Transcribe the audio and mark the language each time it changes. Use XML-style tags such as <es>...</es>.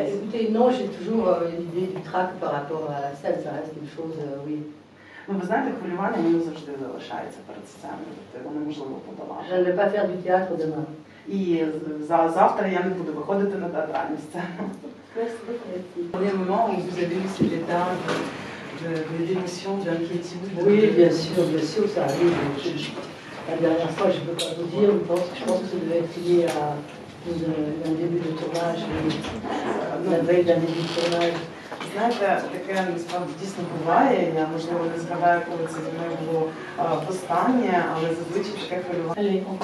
<fr>écoutez, non, j'ai toujours l'idée du trac par rapport à la scène, ça reste une chose, oui.</fr> <uk>Ну, ви знаєте, хвилювання воно завжди залишається перед сценою, тобто воно можливо подолати.</uk> <fr>Je ne vais pas faire du théâtre demain.</fr> <uk>І завтра я не буду виходити на театральну сцену.</uk> <fr>Au moment où vous avez eu cet état d'émotion, d'inquiétude. Oui, bien sûr, ça arrive. La dernière fois, je ne peux pas vous dire, je pense que ça devait être lié à un début de tournage, la veille d'un début de tournage.</fr> <uk>Знаєте, таке насправді дійсно буває, я, можливо, не згадаю, коли це зі мною було востаннє, але зазвичай таке хвилювання.</uk>